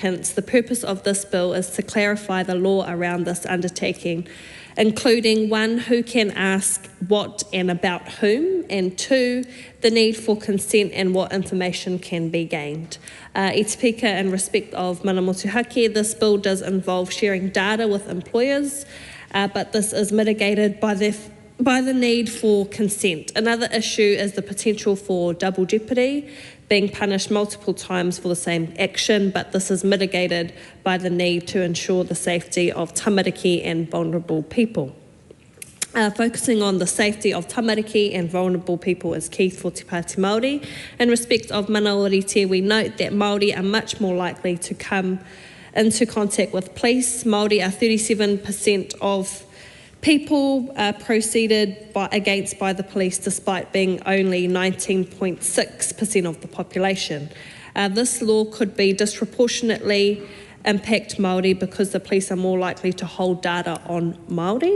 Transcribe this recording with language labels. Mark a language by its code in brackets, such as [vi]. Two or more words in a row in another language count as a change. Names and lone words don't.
[en] The purpose of this bill is to clarify the law around this undertaking, including 1, who can ask what and about whom, and 2, the need for consent and what information can be gained. [mi] I te pika, [en] in respect of mana motuhake, this bill does involve sharing data with employers, but this is mitigated by the need for consent. Another issue is the potential for double jeopardy, being punished multiple times for the same action, but this is mitigated by the need to ensure the safety of tamariki and vulnerable people. Focusing on the safety of tamariki and vulnerable people is key for Te Pāti Māori. In respect of [mi] mana orite, [en] we note that Māori are much more likely to come into contact with police. Māori are 37% of people proceeded against by the police, despite being only 19.6% of the population. This law could be disproportionately impact Māori because the police are more likely to hold data on Māori.